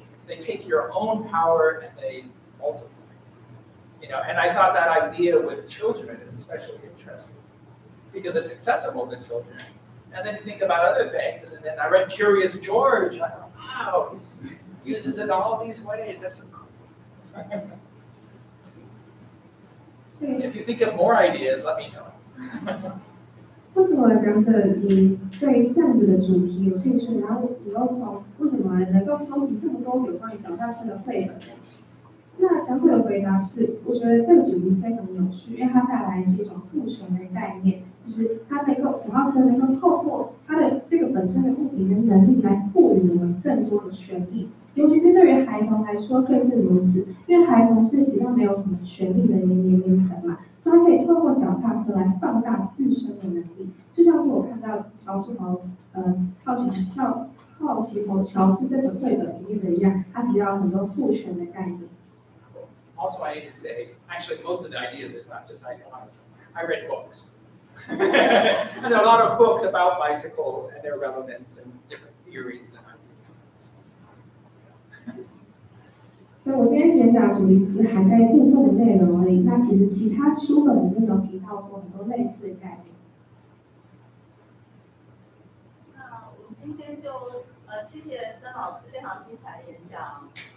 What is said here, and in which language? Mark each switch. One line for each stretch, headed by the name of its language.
English: They take your own power and they multiply. You know, and I thought that idea with children is especially interesting because it's accessible to children. And then you think about other things, and then I read Curious George, and I thought, wow, he uses it all these ways. That's so cool. If you think of more ideas, let me know.
Chinese: 为什么讲者你对这样子的主题有兴趣？然后你又从为什么能够收集这么多有关于脚踏车的绘本呢？那讲者的回答是，我觉得这个主题非常有趣，因为它带来是一种赋权的概念，就是它能够脚踏车能够透过它的这个本身的物品跟能力来赋予我们更多的权利，尤其是对于孩童来说更是如此，因为孩童是比较没有什么权利的一个年龄层嘛，所以他可以透过脚踏车来放大自身的能力，就像是我看到乔治好奇猴乔治这个绘本里面的一样，他提到很多赋权的概念。
English: Also, I need to say, actually, most of the ideas is not just I read books. And a lot of books about bicycles and their relevance and different theories and ideas.
Chinese: 所以我今天演讲的主题是涵盖部分的内容而已，那其实其他书本里面有提到过很多类似的概念。那我们今天就谢谢森老师非常精彩的演讲。